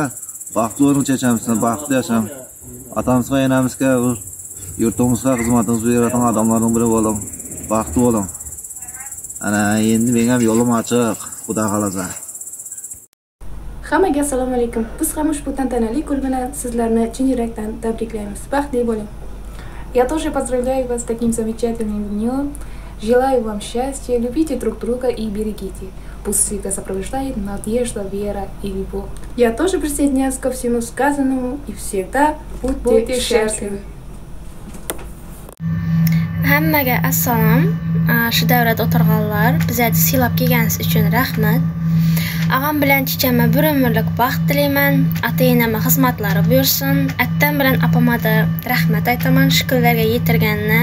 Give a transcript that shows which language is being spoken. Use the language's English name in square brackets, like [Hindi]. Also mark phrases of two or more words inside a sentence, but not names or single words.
[Uzbek] Baxtli o'rin chechamizdan baxtli yasham. Atamizga, enamizga, yurtimizga xizmatingizni beradigan odamlarning biri bo'ling. Baxtli bo'ling. Ana endi menga ham yo'lim ochiq, Xudo xolasa. Hammaga assalomu alaykum. Biz ham ushbu tantanali kun bilan sizlarni chin yurakdan tabriklaymiz. Baxtli bo'ling. [Russian] Я тоже поздравляю вас с таким замечательным днем. Желаю вам счастья, любите друг друга и берегите. Пусть всегда сопровождает надежда, вера и любовь. Я тоже присоединяюсь ко всему сказанному и всегда будьте счастливы. [Uzbek] Hammaga assalom. Shu davrada o'tirganlar, bizlarni silab kelganingiz uchun rahmat. Agam bilan chichama bir umrlik baxt tilayman. Ata-enamga xizmatlari buyursin. Attam bilan apamga rahmat aytaman, shukrlarga yetirganini.